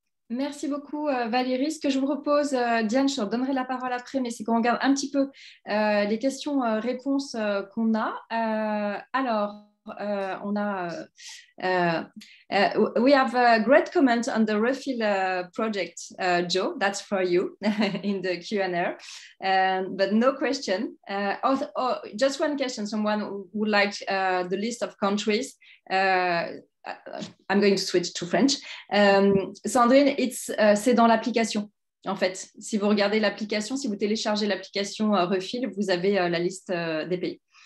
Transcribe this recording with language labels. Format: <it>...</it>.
<fr>Merci beaucoup Valérie. Ce que je vous propose, Diane, je te donnerai la parole après, mais c'est qu'on regarde un petit peu les questions-réponses qu'on a. On a</fr> <en>we have a great comment on the Refill project, Joe. That's for you in the Q&A, but no question. Just one question. Someone would like the list of countries. I'm going to switch to French.</en> <fr>Sandrine, c'est dans l'application. En fait, si vous regardez l'application, si vous téléchargez l'application Refill, vous avez la liste des pays.</fr>